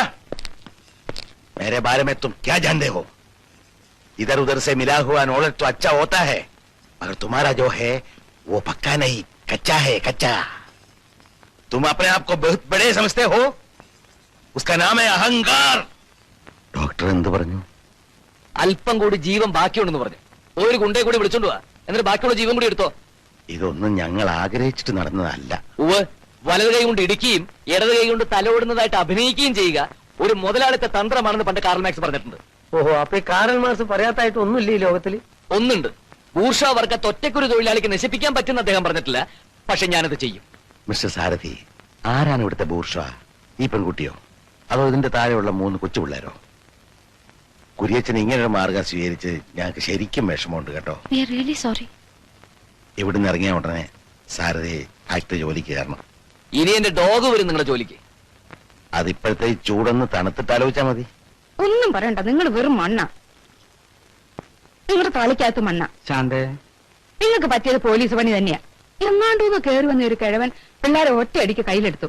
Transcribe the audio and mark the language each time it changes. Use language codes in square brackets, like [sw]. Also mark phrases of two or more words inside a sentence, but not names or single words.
[hi] मेरे बारे में तुम क्या जानते हो? इधर उधर से मिला हुआ नॉलेज तो अच्छा होता है, मगर तुम्हारा जो है वो पक्का नहीं, कच्चा है, कच्चा. तुम अपने आप को बहुत बड़े समझते हो. उसका नाम है अहंकार. [ml] ഡോക്ടർ എന്ത് പറഞ്ഞു? അല്പം കൂടി ജീവൻ ബാക്കിയുണ്ടെന്ന് പറഞ്ഞു. ഒരു ഗുണ്ടയെ കൂടി വിളിച്ചോണ്ട് പോവാ, എന്നിട്ട് ബാക്കിയുള്ള ജീവൻ കൂടി എടുത്തോ. ഇതൊന്നും ഞങ്ങൾ ആഗ്രഹിച്ചിട്ട് നടന്നതല്ല. ഉവ് വലത് കൈ കൊണ്ട് ഇടിക്കുകയും ഇടത് കൈ കൊണ്ട് തലോടുന്നതായിട്ട് അഭിനയിക്കുകയും ചെയ്യുക ഒരു മുതലാളിത്ത തന്ത്രമാണെന്ന് പണ്ട് കാർൽ മാർക്സ് പറഞ്ഞിട്ടുണ്ട്. ഓഹോ, അപ്പൊ ഈ കാറൽ മാർക്സ് പറയാത്തായിട്ട് ഒന്നുമില്ല ഈ ലോകത്തില്. ഒന്നുണ്ട്, ബൂർഷാ വർഗത്തെ ഒറ്റയ്ക്കൊരു തൊഴിലാളിക്ക് നശിപ്പിക്കാൻ പറ്റുന്ന അദ്ദേഹം പറഞ്ഞിട്ടില്ല. പക്ഷെ ഞാനത് ചെയ്യും. മിസ്റ്റർ സാരഥി, ആരാണ് ഇവിടുത്തെ ബൂർഷ? ഈ പെൺകുട്ടിയോ അതോ ഇതിന്റെ താഴെയുള്ള 3 കൊച്ചു പിള്ളേരോ? കുര്യച്ചൻ ഇങ്ങനൊരു മാർഗം സ്വീകരിച്ച് ഞങ്ങൾക്ക് ശരിക്കും വിഷമമുണ്ട് കേട്ടോ. [en] We are really sorry. [ml] ഇവിടുന്ന് ഇറങ്ങിയ ഉടനെ സാരഥി ആക്ട് ജോലിക്ക് കയറണം. ഇനി എന്റെ ഡോഗ് വരും നിങ്ങളുടെ ജോലിക്ക്. അതിപ്പോഴത്തെ ഈ ചൂടൊന്ന് തണുത്തിട്ട് ആലോചിച്ചാ മതി. ഒന്നും പറയണ്ട, നിങ്ങൾ വെറും മണ്ണ. നിങ്ങളുടെ തളിക്കകത്ത് മണ്ണ. ശാന്തേ, നിങ്ങൾക്ക് പറ്റിയത് പോലീസ് പണി തന്നെയാ. എങ്ങാണ്ടൂന്ന് കയറി വന്ന ഒരു കിഴവൻ പിള്ളേരെ ഒറ്റയടിക്ക് കയ്യിലെടുത്തു.